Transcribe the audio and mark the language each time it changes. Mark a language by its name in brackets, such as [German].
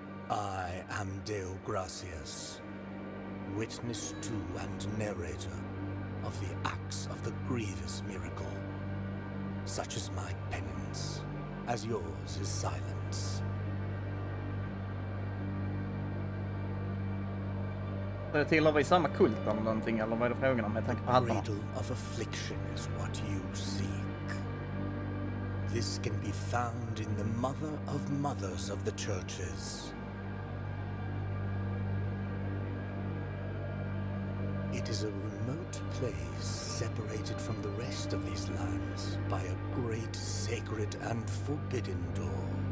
[English] I am Deo Gracias, witness to and narrator of the acts of the grievous miracle. Such is my penance, as yours is silence. [Swedish] Det tillhör vi samma kult eller någonting, eller vad är det frågan om? Jag tänker på hattarna. [English] Cradle of affliction is what you seek. This can be found in the mother of mothers of the churches. It is a remote place separated from the rest of these lands by a great sacred and forbidden door.